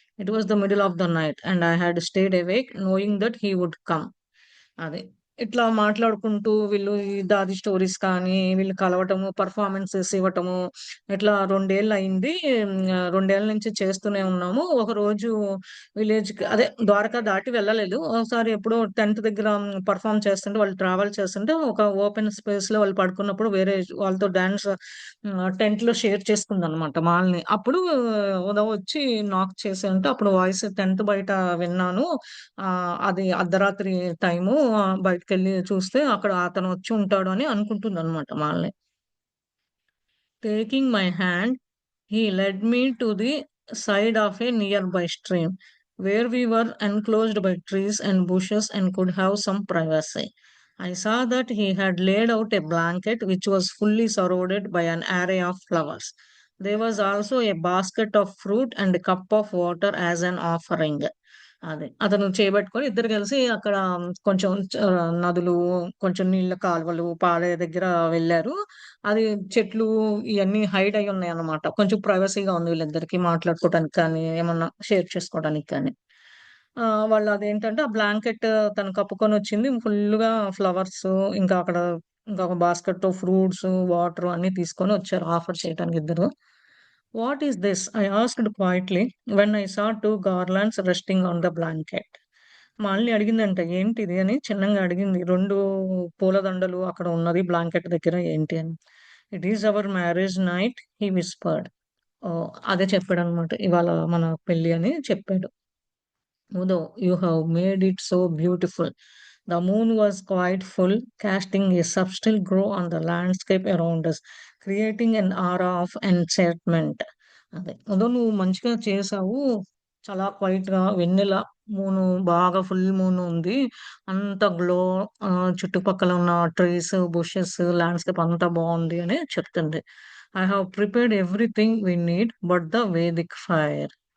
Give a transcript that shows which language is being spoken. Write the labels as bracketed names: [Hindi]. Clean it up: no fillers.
[English] It was the middle of the night, and I had stayed awake knowing that he would come. [Telugu] అదే. ఇట్లా మాట్లాడుకుంటూ వీళ్ళు ఈ దాది స్టోరీస్ కానీ, వీళ్ళు కలవటము, పెర్ఫార్మన్సెస్ ఇవ్వటము, ఇట్లా 2 ఏళ్ళు అయింది. 2 ఏళ్ల నుంచి చేస్తూనే ఉన్నాము. ఒకరోజు విలేజ్‌కి అదే ద్వారకా దాటి వెళ్ళలేదు. ఒకసారి ఎప్పుడో 10థ్ దగ్గర పెర్ఫార్మ్ చేస్తుంటే వాళ్ళు ట్రావెల్ చేస్తుంటే ఒక ఓపెన్ స్పేస్‌లో వాళ్ళు పడుకున్నప్పుడు వేరే వాళ్ళతో డాన్స్ టెంట్‌లో షేర్ చేసుకుందనమాట మాలని. అప్పుడు ఉదవ్ వచ్చి నాక్ చేసాంటే అప్పుడు వాయిస్ 10థ్ బయట విన్నాను. అది అర్ధరాత్రి టైము బయటికెళ్ళి చూస్తే అక్కడ అతను వచ్చి ఉంటాడు అని అనుకుంటుందనమాట మాలని. [English] Taking my hand, he led me to the side of a nearby stream, where we were enclosed by trees and bushes and could have some privacy. I saw that he had laid out a blanket which was fully surrounded by an array of flowers. There was also a basket of fruit and a cup of water as an offering. [Telugu] అదే. అతను చేయబట్టుకొని ఇద్దరు కలిసి అక్కడ కొంచెం నదులు, కొంచెం నీళ్ళ కాలువలు, పారే దగ్గర వెళ్లారు. అది చెట్లు ఇయన్నీ హైడ్ అయ్యి ఉన్నాయన్నమాట. కొంచెం ప్రైవసీగా ఉంది వీళ్ళిద్దరికీ మాట్లాడుకోవటానికి కానీ, ఏమన్నా షేర్ చేసుకోవడానికి కానీ. వాళ్ళు అదేంటంటే ఆ బ్లాంకెట్ తను కప్పుకొనొచ్చింది. ఫుల్లుగా ఫ్లవర్స్ ఇంకా అక్కడ ఇంకొక బాస్కెట్‌తో ఫ్రూట్స్, వాటర్ అన్నీ తీసుకొనొచ్చారు ఆఫర్ చేయటానికి ఇద్దరు. [English] "What is this?" I asked quietly when I saw 2 garlands resting on the blanket. [Telugu] Malini అడిగిందంట. "ఏంటిది?" అని చిన్నంగా అడిగింది. 2 పూలదండలు అక్కడ ఉన్నది బ్లాంకెట్ దగ్గర ఏంటి అని. [English] "It is our marriage night," he whispered. [Telugu] ఓహ్! అదే చెప్పాడనమాట. ఇవాళ మన పెళ్లి అని చెప్పాడు. [English] "Udo, you have made it so beautiful." The moon was quite full, casting a subtle glow on the landscape around us, creating an aura of enchantment. [Telugu] అదే. "ఉదో నువ్వు మంచిగా చేశావు. చాలా క్వైట్‌గా వెన్నెల మూను బాగా ఫుల్ మూన్ ఉంది. అంత గ్లో చుట్టుపక్కల ఉన్న ట్రీస్, బుషెస్, ల్యాండ్‌స్కేప్ అంతా బావుంది" అని చెప్తుంది. [English] "I have prepared everything we need but the Vedic fire."